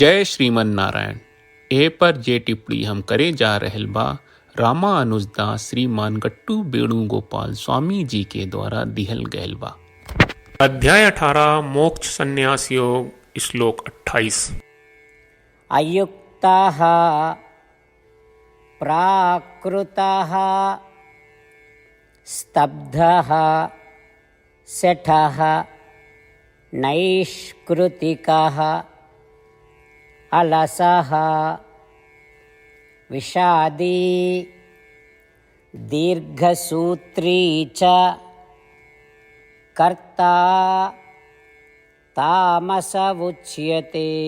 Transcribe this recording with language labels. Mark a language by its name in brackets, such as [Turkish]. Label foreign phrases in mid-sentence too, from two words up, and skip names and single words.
[Bhojpuri] जय श्रीमन नारायण। ए पर जे टिप्पणी हम करे जा रहल बा रामानुजदास श्रीमान गट्टू वेणुगोपाल स्वामी जी के द्वारा दिहल गयल बा। अध्याय 18 मोक्ष संन्यास योग, श्लोक 28। [Sanskrit] अयुक्तः प्राकृतः स्तब्धः सेठः नैष्कृतिकः अलसः विषादी दीर्घसूत्री च कर्ता तामस उच्यते।